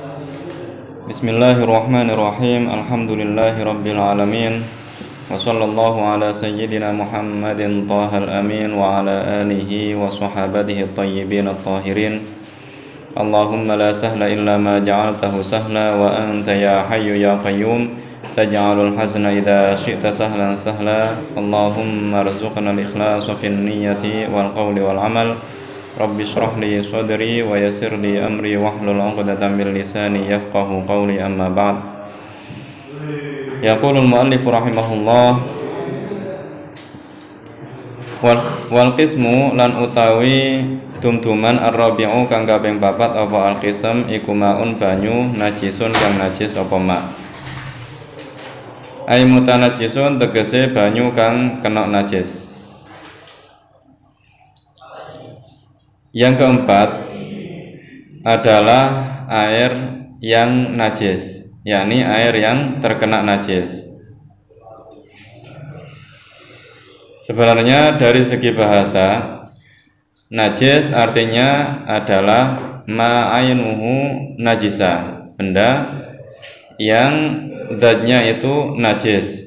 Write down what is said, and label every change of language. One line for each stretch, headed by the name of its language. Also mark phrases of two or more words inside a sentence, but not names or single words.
Arabic: بسم الله الرحمن الرحيم الحمد لله رب العالمين. وصلى الله على سيدنا محمد طه الأمين وعلى آله وصحابته الطيبين الطاهرين. اللهم لا سهل إلا ما جعلته سهلا وأنت يا حي يا قيوم تجعل الحزن إذا شئت سهلا سهلا. اللهم ارزقنا الإخلاص في النية والقول والعمل. رب اشرح لي صدري ويسر لي أمري واحلل عقدة من لساني يفقهوا قولي أما بعد. يقول المؤلف رحمه الله والقسم
Javanese: lan utawi tumtuman ar-rabi'u kang kaping 4 apa al-qism iku maun banyu najisun kang najis apa ma.
Arabic: أي متنجس
Javanese: tegese banyu kang kena najis.
Indonesian: Yang keempat adalah air yang najis, yakni air yang terkena najis. Sebenarnya dari segi bahasa, najis artinya adalah
Arabic: ما عينه نجسة,
Indonesian: benda yang zatnya itu najis.